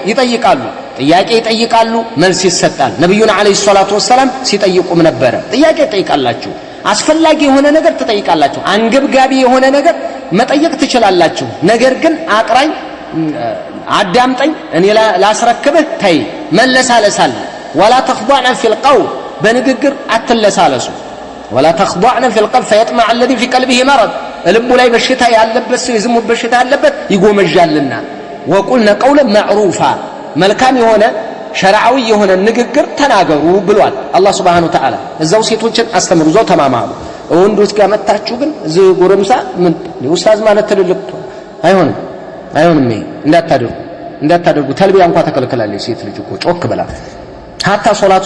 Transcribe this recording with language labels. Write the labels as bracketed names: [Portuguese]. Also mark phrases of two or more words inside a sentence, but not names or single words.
[Amharic] ይጠይቃሉ፣ መልስ ይሰጣል። ነብዩና አለይሂ ሰላቱ ወሰለም ሲጠይቁም ነበር። ጥያቄ ይጠይቃላችሁ፣ አስፈላጊ የሆነ ነገር ትጠይቃላችሁ፣ አንገብጋቢ የሆነ ነገር መጠየቅ ትችላላችሁ። ነገር ግን አቅራኝ አዳምጠኝ እኔ ላስረክብህ ተይ መለሳለሳል። [Arabic] ولا تخضعن في القول [Amharic] በንግግር አትለሳለሱ። [Arabic] ولا تخضعن في القول فيطمع الذي في قلبه مرض [Amharic] ልቡ ላይ በሽታ ያለበት ሰው የዝሙት በሽታ ያለበት ይጎመጃልና [Arabic] وقلنا قولا معروفا [Amharic] መልካም የሆነ ሸርዓዊ የሆነ ንግግር ተናገሩ ብሏል አላህ [Arabic] سبحانه و [Amharic] Ta'ala። እዛው ሴቶችን አስተምሩ፣ እዛው ተማማሩ። ወንዶች ጋር መጣችሁ ግን እዚህ ጎረምሳ ምን ኡስታዝ ማለት ትልልቅ አይሆንም። ይሄ እንዳታደርጉ። ተልቢያ እንኳን ተከልክላለች ሴት ልጅ እኮ ጮክ ብላ [Arabic] حتى صلاة